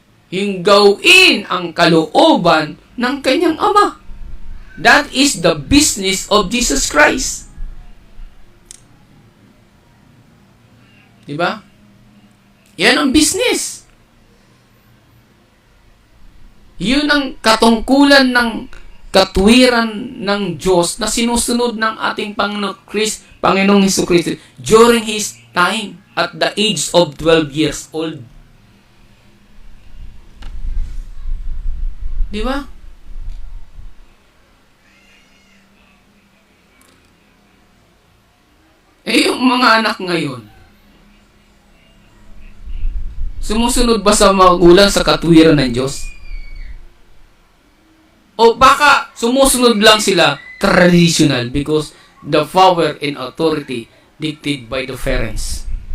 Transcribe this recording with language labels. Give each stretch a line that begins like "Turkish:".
Filipino: Yung gawin ang kalooban ng kanyang Ama.
English: That is the business of Jesus Christ.
Filipino: Diba? Yan ang business. Yun ang katungkulan ng katwiran ng Diyos na sinusunod ng ating Panginoong Hesukristo during His time at the age of 12 years old. Di ba? Yung mga anak ngayon, sumusunod ba sa magulang sa katwiran ng Diyos? O baka sumusunod lang sila
English: traditional because the power and authority dictated by the parents.